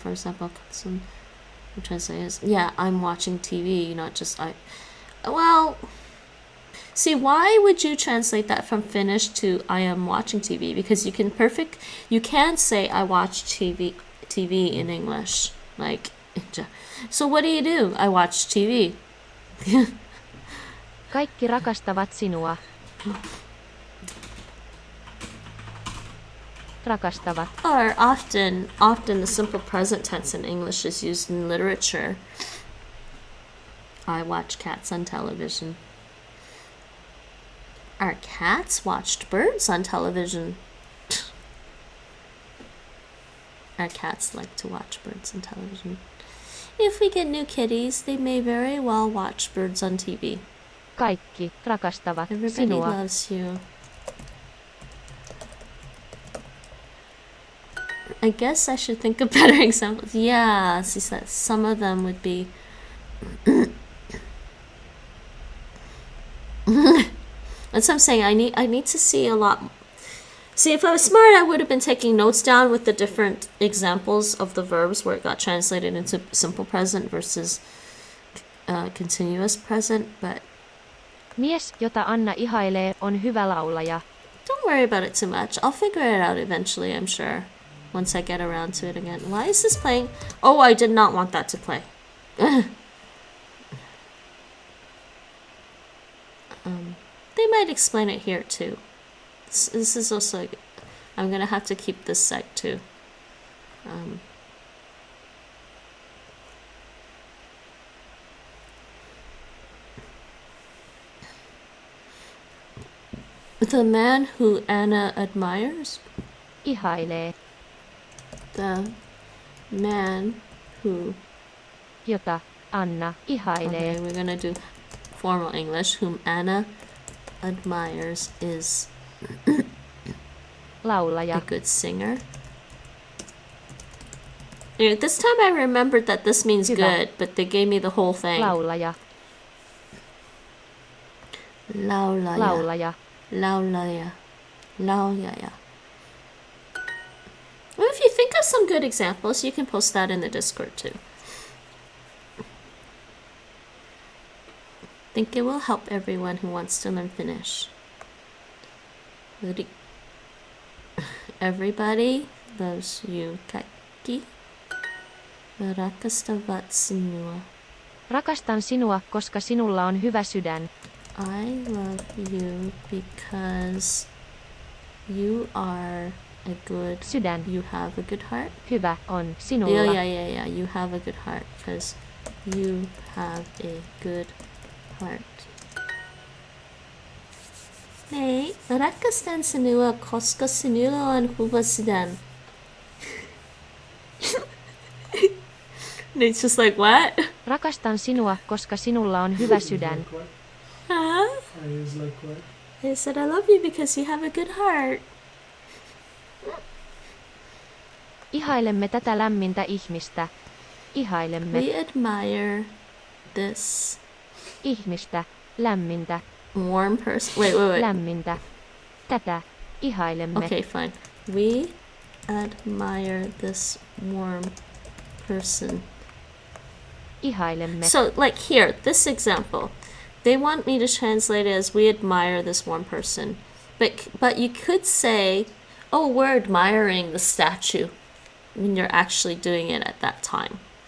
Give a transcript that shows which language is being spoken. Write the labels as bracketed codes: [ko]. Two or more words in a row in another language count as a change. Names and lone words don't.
[en] For example, some translate is, yeah, I'm watching TV, not just I. Well, see, why would you translate that from Finnish to I am watching TV? Because you can say I watch TV in English. Like, so what do? I watch TV. [fi] Kaikki rakastavat sinua. Rakastavat. [en] Or often the simple present tense in English is used in literature. I watch cats on television. Our cats watched birds on television. Our cats like to watch birds on television. If we get new kitties, they may very well watch birds on TV. Kaikki rakastavat Everybody sinua. loves you. I guess I should think of better examples. Yeah, see, some of them would be. That's what I'm saying. I need to see a lot. See, if I was smart, I would have been taking notes down with the different examples of the verbs where it got translated into simple present versus continuous present. But [fi] Mies, jota Anna ihailee, on hyvä laulaja. [en] don't worry about it too much. I'll figure it out eventually, I'm sure. Once I get around to it again. Why is this playing? Oh, I did not want that to play. They might explain it here too. This is also... I'm gonna have to keep this site too. The man who Anna admires. Ihailee. The man who... Jota Anna ihailee. Okay, we're gonna do formal English. Whom Anna admires is [fi] Laulaja. [en] a good singer. Anyway, this time I remembered that this means [fi] Hyvä. [en] good, but they gave me the whole thing. [fi] Laulaja. Laulaja. Laulaja. Laulaja. Laulaja. [en] Well, if you think of some good examples, you can post that in the Discord too. I think it will help everyone who wants to learn Finnish. Everybody loves you. [fi] Kaikki rakastavat sinua. Rakastan sinua, koska sinulla on hyvä sydän. [en] I love you because you are a good... [fi] Sydän. [en] You have a good heart. [fi] Hyvä on sinulla. [en] Yeah. You have a good heart because you have a good heart. [fi] Hey, rakastan sinua koska sinulla on hyvä sydän. [en] And it's just like, what? [fi] Rakastan sinua, koska sinulla on hyvä sydän. [en] Huh? I said I love you because you have a good heart. [fi] Ihailemme tätä lämmintä ihmistä. Ihailemme. [en] We admire this [fi] Ihmistä. Lämmintä. [en] warm person. Wait. [fi] Lämmintä. Tätä. Ihailemme. [en] Okay, fine. We admire this warm person. [fi] Ihailemme. [en] So, like here, this example, they want me to translate it as we admire this warm person. But you could say, oh, we're admiring the statue when you're actually doing it at that time.